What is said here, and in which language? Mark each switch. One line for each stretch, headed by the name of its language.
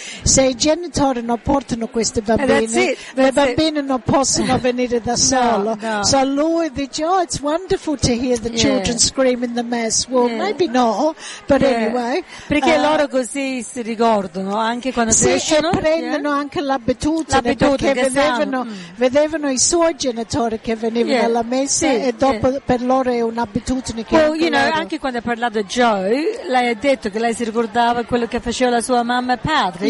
Italian: Se i genitori non portano queste bambine, le bambine non possono venire da solo. No.
English: So
Italian: lui dice,
English: oh, it's wonderful to hear the children screaming the mass. Well, maybe no, but anyway.
Italian: Perché loro così si ricordano, anche quando crescono. Sì, e prendono anche l'abitudine perché vedevano i suoi genitori che venivano alla messa e dopo per loro è un'abitudine che Anche quando ha parlato Joe, lei ha detto che lei si ricordava quello che faceva la sua mamma e padre.